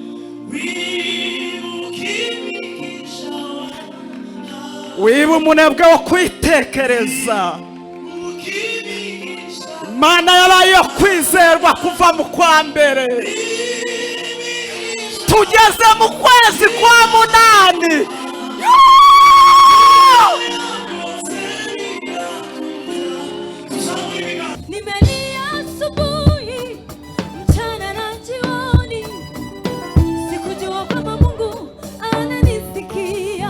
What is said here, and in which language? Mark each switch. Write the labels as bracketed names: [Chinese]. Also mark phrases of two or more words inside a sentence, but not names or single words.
[Kinyarwanda] Wiba umunebwe wo kwitekereza. Imana yabaye yo kwizerwa kuva mu kwa mbere, tugeze mu kwezi kwa munani. [Swahili] Nimelia asubuhi, mchana na jioni, sikujua kama Mungu ananisikia.